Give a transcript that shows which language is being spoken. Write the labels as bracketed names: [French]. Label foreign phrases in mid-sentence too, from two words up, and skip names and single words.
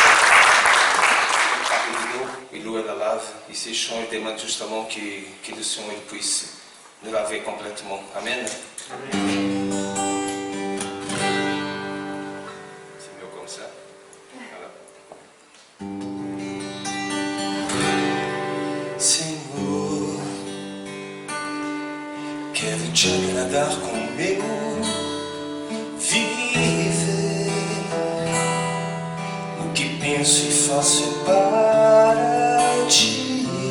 [French] Il loue la lave, et ces chants, il demande justement que le Seigneur puisse nous laver complètement. Amen. C'est mieux comme ça. Voilà. [Portuguese] Senhor, quero te agradar com meu viver. O que penso e faço é para ti.